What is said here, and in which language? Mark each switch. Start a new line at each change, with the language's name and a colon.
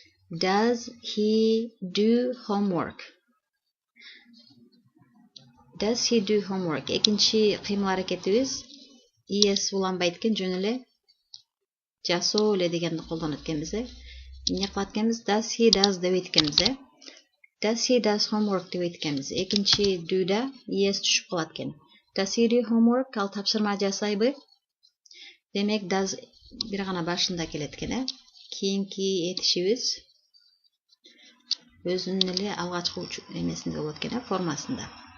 English: Does he do homework? Does he do homework?
Kyrgyz: Экинчи кыймыл аракетибиз es уланбайт экен, жөн эле жасоо эле дегенди колдонот экенбиз, Эмне кылат экенбиз? Does he does дебейт экенбиз,
English: Does he does homework
Kyrgyz: дебейт экенбиз. Экинчи do'да es түшүп калат экен.
English: Does he do homework?
Kyrgyz: Ал тапшырма жасайбы? Демек, does бир гана башында келет экен, Кийинки этишибиз өзүнүн эле алгачкы эмесинде болот экен, формасында.